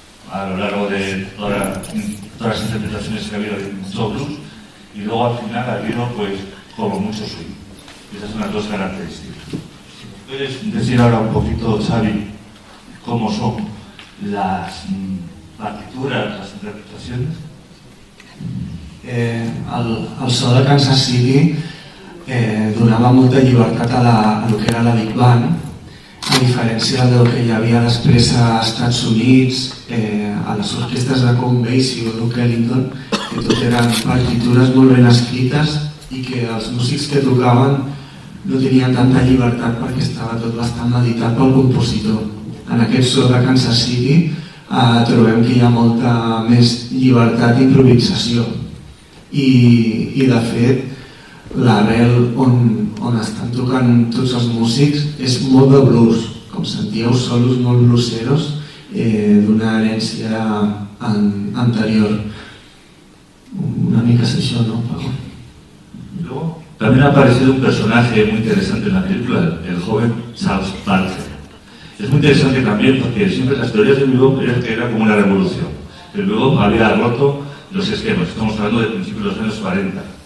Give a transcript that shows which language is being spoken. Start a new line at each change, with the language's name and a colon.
Spanish: A lo largo de todas las interpretaciones que ha habido, hay mucho blues, y luego al final ha habido, pues, como mucho swing. Esas son las dos características. ¿Puedes decir ahora un poquito, Xavi, cómo son las partituras, las interpretaciones?
Catalan: El so de Kansas City donava molta llibertat a lo que era la Big Band, a diferència del que hi havia després a Estats Units, a les orquestres de Count Basie o Duke Ellington, que tot eren partitures molt ben escrites i que els músics que tocaven no tenien tanta llibertat perquè estava tot bastant meditat pel compositor. En aquest so de Kansas City trobem que hi ha molta més llibertat d'improvisació i de fet l'arrel on estan tocant tots els músics és molt de blues, com sentíeu, solos molt blueseros d'una herència anterior. Una mica és això, ¿no, Paco?
Spanish: Luego, también ha aparecido un personaje muy interesante en la película, el joven Charles Parker. Es muy interesante también porque siempre las teorías de Bebop eran que era como una revolución. El Bebop había roto los esquemas, estamos hablando de principios de los años 40.